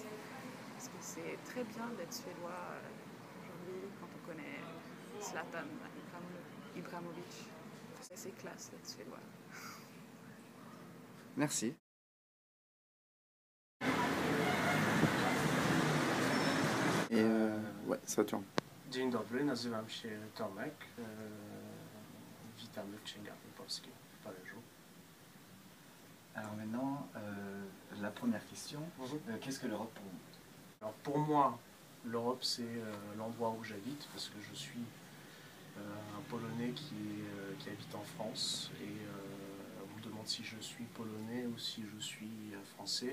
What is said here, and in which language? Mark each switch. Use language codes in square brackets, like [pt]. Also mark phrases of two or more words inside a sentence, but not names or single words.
[fr] Parce que c'est très bien d'être suédois aujourd'hui quand on connaît Zlatan Ibrahimovic. C'est classe d'être suédois. Merci. Ouais, ça tourne. [pl] Dzień dobry, nazywam się Tomek. Witamy w księgarni polskiej w Paryżu. [fr] Alors maintenant, la première question, qu'est-ce que l'Europe pour vous? Alors pour moi, l'Europe c'est l'endroit où j'habite parce que je suis un Polonais qui habite en France et on me demande si je suis polonais ou si je suis français.